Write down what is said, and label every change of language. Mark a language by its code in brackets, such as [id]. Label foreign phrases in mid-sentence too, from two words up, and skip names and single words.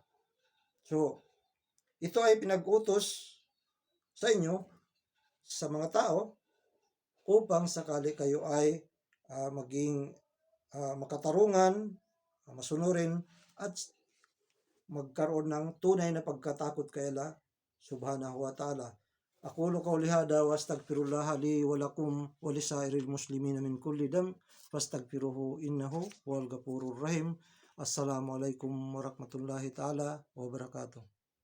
[tl] So, ito ay pinag-utos sa inyo, sa mga tao, upang sakali kayo ay maging makatarungan, masunurin, at magkaroon ng tunay na pagkatakot kay Allah [ar] سبحانه وتعالى. أقول قولي هذا وأستغفر الله لي ولكم ولسائر المسلمين من كل ذنب فاستغفروه إنه هو الغفور الرحيم. السلام عليكم ورحمة الله تعالى وبركاته.